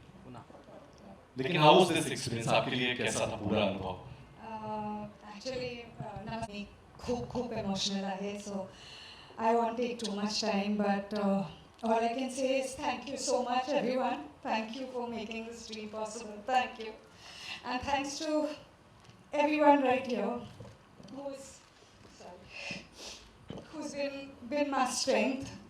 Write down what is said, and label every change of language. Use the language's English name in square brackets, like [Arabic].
[Hindi] लेकिन [English] how was this experience [Hindi] आपके लिए? कैसा था पूरा अनुभव? [Marathi] एक्चुअली खूप इमोशनल आहे. [English] So I won't take too much time, but all I can say is thank you so much, everyone. Thank you for making this dream possible. Thank you. And thanks to everyone right here who's been my strength.